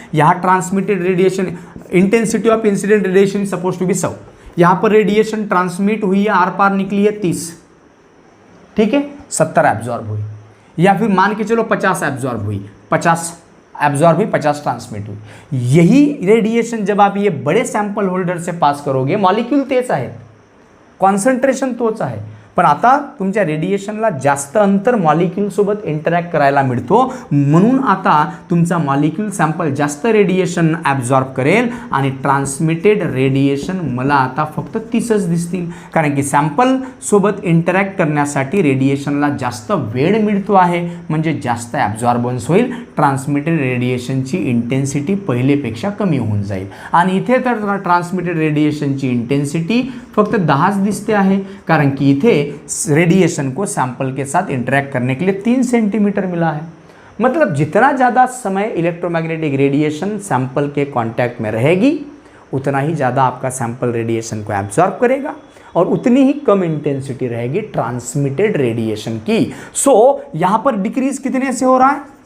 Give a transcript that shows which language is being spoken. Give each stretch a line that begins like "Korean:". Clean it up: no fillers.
Hindi: यहाँ transmitted radiation intensity of incident radiation suppose to be 100, यहाँ पर रेडिएशन ट्रांसमिट हुई है, आर पार निकली है 30, ठीक है, 70 एब्जॉर्ब हुई, या फिर मान के चलो 50 एब्जॉर्ब हुई, 50 एब्जॉर्ब हुई, 50 ट्रांसमिट हुई। यही रेडिएशन जब आप ये बड़े सॅम्पल होल्डर से पास करोगे,
Marathi: मॉलिक्यूल तेच आहेत, कॉन्सन्ट्रेशन तोच आहे, पण आता तुमच्या रेडिएशनला जास्त अंतर मॉलिक्यूल सोबत इंटरॅक्ट करायला मिळतो, म्हणून आता तुमचा मॉलिक्यूल सॅम्पल जास्त रेडिएशन ॲब्झॉर्ब करेल आणि ट्रान्समिटेड रेडिएशन मला आता फक्त 30च दिसतील, कारण की सॅम्पल सोबत इंटरॅक्ट करण्यासाठी रेडिएशनला जास्त वेळ मिळतो आहे, म्हणजे जास्त ॲब्झॉर्बन्स होईल, ट्रान्समिटेड रेडिएशनची इंटेन्सिटी पहिलेपेक्षा कमी होऊन जाईल। आणि इथे तर ट्रान्समिटेड रेडिएशनची इंटेन्सिटी फक्त 10च दिसते आहे, कारण की इथे
Hindi: रेडिएशन को सैंपल के साथ इंटरैक्ट करने के लिए 3 सेंटीमीटर मिला है। मतलब जितना ज़्यादा समय इलेक्ट्रोमैग्नेटिक रेडिएशन सैंपल के कांटेक्ट में रहेगी उतना ही ज़्यादा आपका सैंपल रेडिएशन को एब्जॉर्ब करेगा और उतनी ही कम इंटेंसिटी रहेगी ट्रांसमिटेड रेडिएशन की। सो यहाँ पर डिक्रीज कितने से हो रहा है,